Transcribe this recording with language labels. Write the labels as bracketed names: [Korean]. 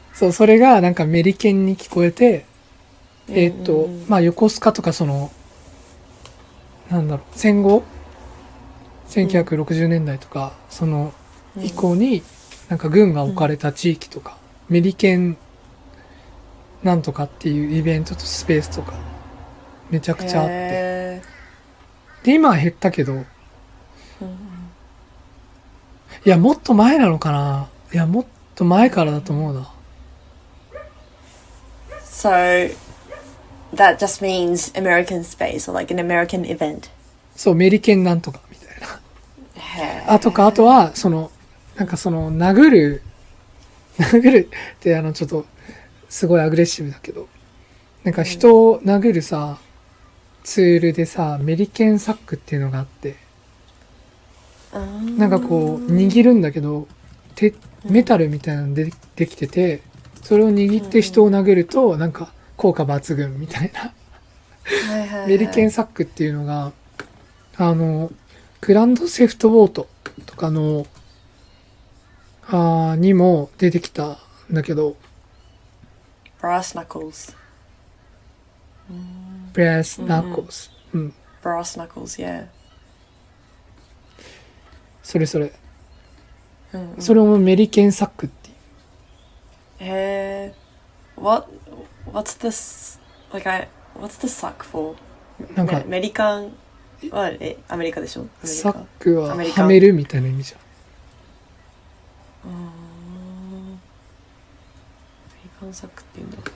[Japanese] そう、それがなんかメリケンに聞こえて、まあ横須賀とかその、なんだろう、戦後1960年代とか、その以降になんか軍が置かれた地域とか、メリケンなんとかっていうイベントとスペースとか、めちゃくちゃあって。で、今は減ったけど、いや、もっと前なのかな。いや、もっと前からだと思うな。 [English] So, that just means American space or like an American event. [Japanese] そう、メリケンなんとかみたいな。あとは、なんか殴るってちょっと、すごいアグレッシブだけど、なんか人を殴るさ、ツールでさ、メリケンサックっていうのがあって、なんかこう、握るんだけど、メタルみたいなのでできてて、それを握って人を殴ると、なんか効果抜群みたいな。メリケンサックっていうのが、グランドセフトボートとかの、にも出てきたんだけど、 [English] brass knuckles. brass knuckles、うん、 brass knuckles, yeah. [Japanese] それ、それもメリケンサックっていう。 [English] what's this, like what's the sack for? [Japanese] なんかアメリカンはアメリカでしょ。サックははめるみたいな意味じゃん。アメリカンサックって言うんだ。